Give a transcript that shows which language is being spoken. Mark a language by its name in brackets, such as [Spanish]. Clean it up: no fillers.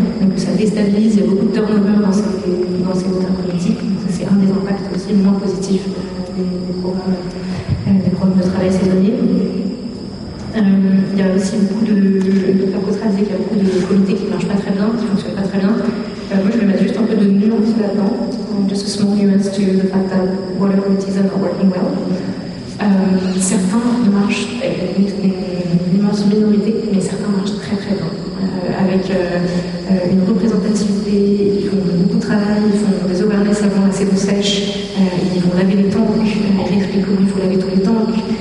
[French] Donc ça déstabilise, il y a beaucoup de turnover dans ces water communities. C'est un des impacts aussi moins positifs des programmes de travail saisonnier. Il y a aussi beaucoup de... Il y a beaucoup de comités qui ne marchent pas très bien, qui ne fonctionnent pas très bien. Moi, je vais mettre juste un peu de nuance là-dedans. [English] Just a small nuance to the fact that water committees are not working well. [French] Certains marchent, une immense minorité, mais certains marchent très très bien. Avec une représentativité, ils font beaucoup de travail, ils font des awareness avant la saison sèche, ils vont laver les tanks, ils expliquent comment il faut laver tous les tanks.